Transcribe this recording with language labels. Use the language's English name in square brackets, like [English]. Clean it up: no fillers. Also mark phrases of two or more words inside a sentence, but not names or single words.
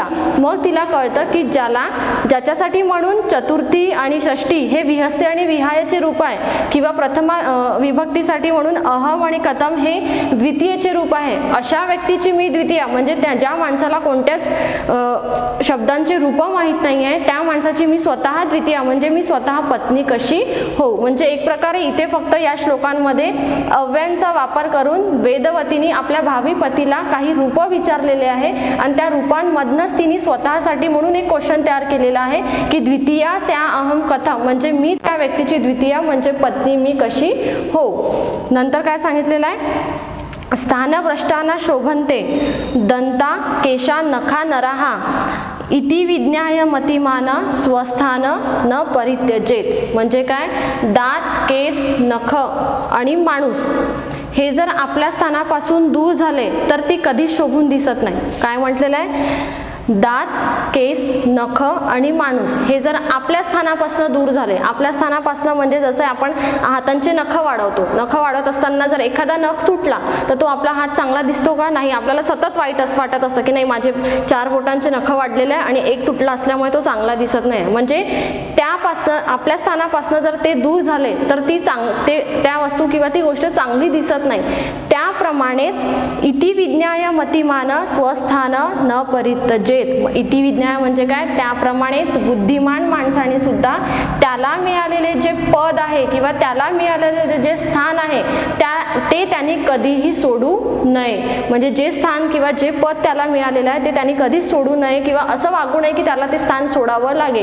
[Marathi] मग तिला कळतं की ज्याच्यासाठी म्हणून चतुर्थी आणि षष्ठी हे विहस्य आणि विहायाचे रूप आहे किंवा प्रथम विभक्तीसाठी म्हणून अहम आणि कथम हे द्वितीयचे रूप आहे अशा व्यक्तीची मी द्वितीया म्हणजे ज्या माणसाला कोणत्याच शब्दांचे रूप माहित नाही आहे त्या माणसाची मी स्वतः द्वितीया म्हणजे मी स्वतः पत्नी कशी हो. म्हणजे एक प्रकारे इथे फक्त या श्लोकांमध्ये अव्ययांचा वापर करून वेदवतीने आपल्या भावी पतीला काही रूप विचारलेले आहे आणि त्या रूपांमधनं म्हणूनच तिने स्वतःसाठी म्हणून एक क्वेश्चन तयार केलेला आहे की [Sanskrit] द्वितीया स्या अहम कथम, [Marathi] म्हणजे मी त्या व्यक्तीची द्वितीया म्हणजे पत्नी मी कशी हो. नंतर काय सांगितलेलं आहे, [Sanskrit] स्थानभ्रष्टाना शोभन्ते दंता केशा नखा नराहा इति विज्ञाय मतिमान स्वस्थान न परित्यजेत. [Marathi] म्हणजे काय, दात केस नख आणि माणूस हे जर आपल्या स्थानापासून दूर झाले तर ती कधीच शोभून दिसत नाही. काय म्हटलेलं आहे, दात केस नख आणि माणूस हे जर आपल्या स्थानापासून दूर झाले, आपल्या स्थानापासून म्हणजे जसं आपण हातांचे नख वाढवतो, नख वाढवत असताना जर एखादा नख तुटला तर तो आपला हात चांगला दिसतो का, नाही. आपल्याला सतत वाटत असतं की नाही माझे 4 बोटांचे नख वाढलेले आहे आणि एक तुटला असल्यामुळे तो चांगला दिसत नाही. म्हणजे त्यापासून आपल्या स्थानापासून जर ते दूर झाले तर ती त्या वस्तू किंवा ती गोष्ट चांगली दिसत नाही. [Sanskrit] त्याप्रमाणेच इति विज्ञाय मतिमान स्वस्थान न परित्यजेत. इति विज्ञाय [Marathi] म्हणजे काय, त्याप्रमाणेच बुद्धिमान माणसाने सुद्धा त्याला मिळालेले जे पद आहे किंवा त्याला मिळालेले जे स्थान आहे ते त्यांनी कधीही सोडू नये. म्हणजे जे स्थान किंवा जे पद त्याला मिळालेलं आहे ते त्यांनी कधीच सोडू नये किंवा असं वागू नये की त्याला ते स्थान सोडावं लागेल.